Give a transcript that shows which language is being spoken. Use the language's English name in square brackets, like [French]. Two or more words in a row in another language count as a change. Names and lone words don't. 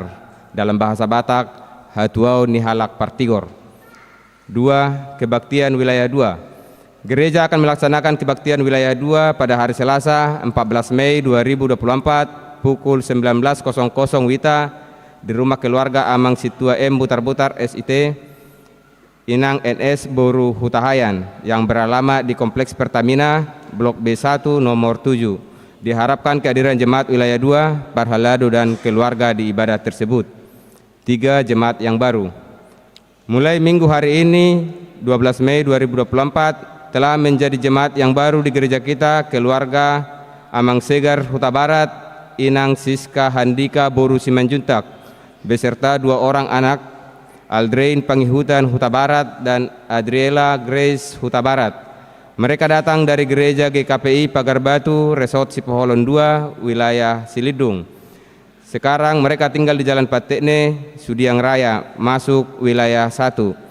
[Indonesian] Dalam bahasa Batak, Hatuau Nihalak Partigor. 2. Kebaktian wilayah 2. Gereja akan melaksanakan kebaktian wilayah 2 pada hari Selasa 14 Mei 2024 pukul 19.00 WITA di rumah keluarga Amang Situa M Butar-Butar SIT Inang NS Boru Hutahayan yang beralamat di Kompleks Pertamina Blok B1 nomor 7. Diharapkan kehadiran jemaat wilayah 2, Parhalado dan keluarga di ibadah tersebut. 3. Jemaat yang baru. Mulai minggu hari ini 12 Mei 2024 telah menjadi jemaat yang baru di gereja kita, keluarga Amang Segar Huta Barat, Inang Siska Handika Boru Simanjuntak, beserta 2 orang anak, Aldrain Pangihutan Huta Barat dan Adriela Grace Huta Barat. Mereka datang dari gereja GKPI Pagar Batu, Resort Sipoholon 2, wilayah Silidung. Sekarang mereka tinggal di Jalan Patekne, Sudiang Raya, masuk wilayah 1.